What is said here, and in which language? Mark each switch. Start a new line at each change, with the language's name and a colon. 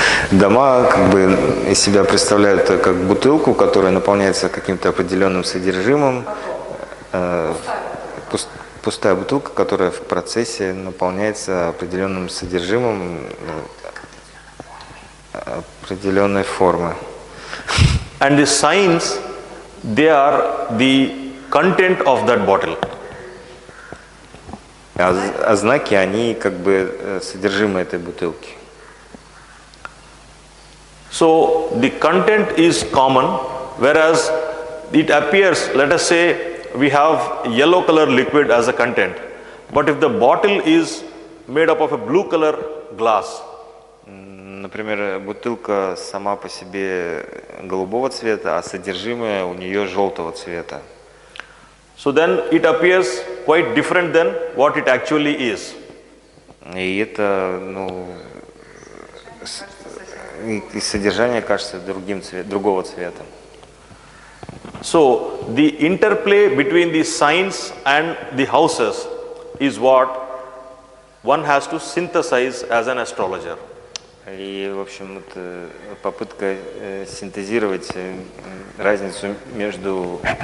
Russian: Дома как бы из себя представляют как бутылку, которая наполняется каким-то определенным содержимым. Пустая бутылка, которая в процессе наполняется определенным содержимым определенной формы.
English: And the signs, they are the content of that bottle.
Russian: А знаки, они как бы содержимое этой бутылки.
English: So the content is common, whereas it appears, let us say, we have yellow color liquid as a content, but if the bottle is made up of a blue color glass.
Russian: Например, бутылка сама по себе голубого цвета, а содержимое у нее желтого цвета.
English: So then it appears quite different than what it actually is.
Russian: И это, и содержание кажется другого цвета.
English: So the interplay between the signs and the houses is what one has to synthesize as an astrologer.
Russian: И, в общем, это попытка синтезировать разницу между...